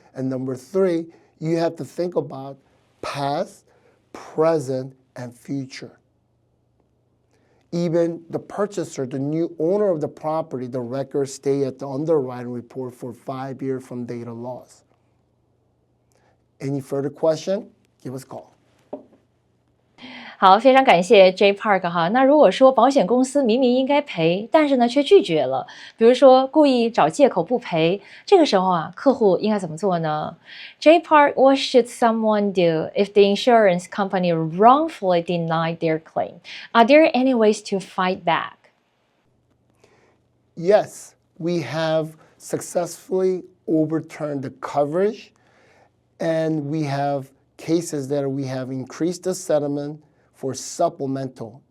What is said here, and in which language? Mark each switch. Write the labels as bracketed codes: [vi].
[en] And number 3, you have to think about past, present, and future. Even the purchaser, the new owner of the property, the records stay at the underwriting report for 5 years from date of loss. Any further question? Give us a call. [zh] 好，非常感谢 Jae Park 哈。那如果说保险公司明明应该赔，但是呢却拒绝了，比如说故意找借口不赔，这个时候啊，客户应该怎么做呢？Jae Park, [en] what should someone do if the insurance company wrongfully denied their claim? Are there any ways to fight back? Yes, we have successfully overturned the coverage, and we have cases that we have increased the settlement for supplemental.